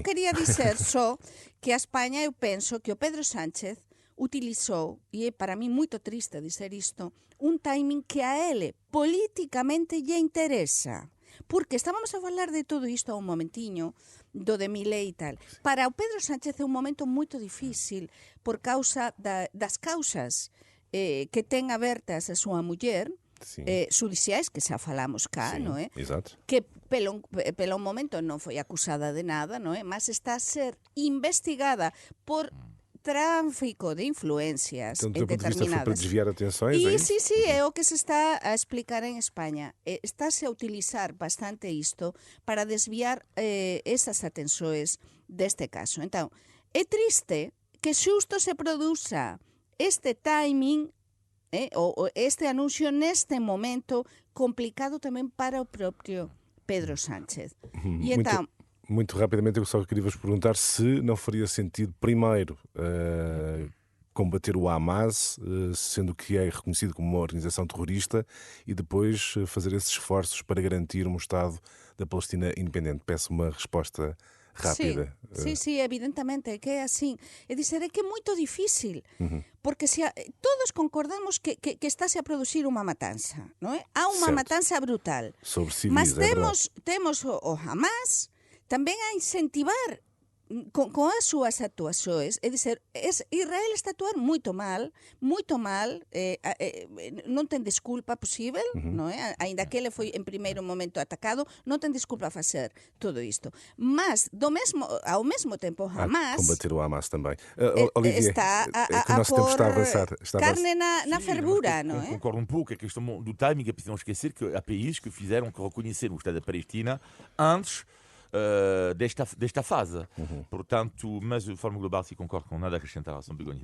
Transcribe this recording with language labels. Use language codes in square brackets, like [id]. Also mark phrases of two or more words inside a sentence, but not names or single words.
[pt] Eu queria dizer só que a Espanha, eu penso que o Pedro Sánchez utilizou, e é para mim muito triste dizer isto, um timing que a ele politicamente lhe interessa. Porque estávamos a falar de tudo isto há um momentinho, do de Milei e tal. [gl] Para o Pedro Sánchez é um momento muito difícil por causa das causas que ten abertas a súa muller, judiciais, que xa falamos cá, non é? [pt] Exato. [gl] Que pelo momento non foi acusada de nada, non é? Mas está a ser investigada por tráfico de influencias [pt] Então, do teu ponto de vista, foi para [gl] determinadas. [pt] desviar atenções? É isso? [gl] Sí, é o que se está a explicar en España. Estáse a utilizar bastante isto para desviar esas atenções deste caso. Então, é triste que xusto se produza este timing, ou este anuncio neste momento complicado tamén para o propio Pedro Sánchez. [pt] E então, Muito rapidamente, eu só queria vos perguntar se não faria sentido, primeiro, combater o Hamas, sendo que é reconhecido como uma organização terrorista, e depois fazer esses esforços para garantir um Estado da Palestina independente. Peço uma resposta rápida. Sí, evidentemente, que é assim. É dizer, é que é muito difícil, porque todos concordamos que está-se a producir uma matança, não é? Há uma Certo. matança brutal. Sobre civis, Mas é verdade. temos o Hamas também a incentivar com as súas actuações. [gl] É dizer, Israel está a actuar muito mal, non ten desculpa posible, non é? Ainda que ele foi en primeiro momento atacado, non ten desculpa a facer todo isto. [pt] Mas, ao mesmo tempo, Hamas Combater o Hamas também. Olivier, está que o nosso tempo está a avançar. carne na fervura, não não é? Concordo um pouco, a questão do timing, é preciso não esquecer que há países que fizeram que reconheceram o Estado da Palestina antes desta fase. Portanto, mas de forma global, se concordo com nada a acrescentar ao São Begonha.